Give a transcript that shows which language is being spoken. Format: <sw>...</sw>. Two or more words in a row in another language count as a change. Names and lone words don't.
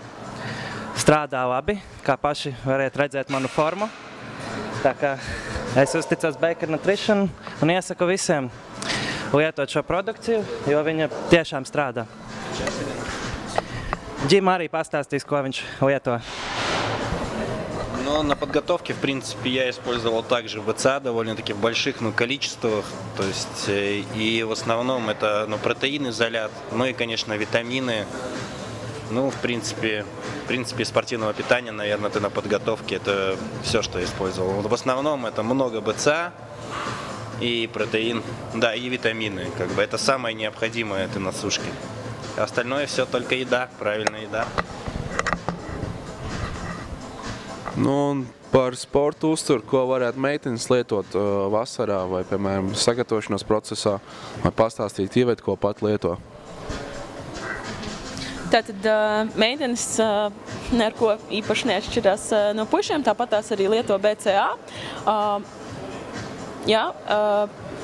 <lv>Strādā labi, kā paši variet redzēt manu formu. Tā kā es uzticos Baker Nutrition un iesaku visiem lietot šo produkciju, jo viņa tiešām strādā. Джим arī pastāstīs, ko viņš lieto.</lv> <ru>На подготовке, в принципе, я использовал также БЦА довольно-таки в больших количествах. То есть, и в основном это протеин, изолят, и, конечно, витамины. В принципе, спортивного питания, наверное, это на подготовке. Это все, что я использовал. В основном это много БЦА и протеин, да, и витамины. Это самое необходимое этой на сушке. Остальное все только еда, правильная еда.</ru> <lv>Un par sportu uzturu, ko varētu meitenes lietot vasarā vai, piemēram, sagatavošanās procesā, vai pastāstīt, ieviet, ko pat lieto? Tātad meitenes ar ko īpaši neatšķirās no pušiem, tāpat tās arī lieto BCA.</lv>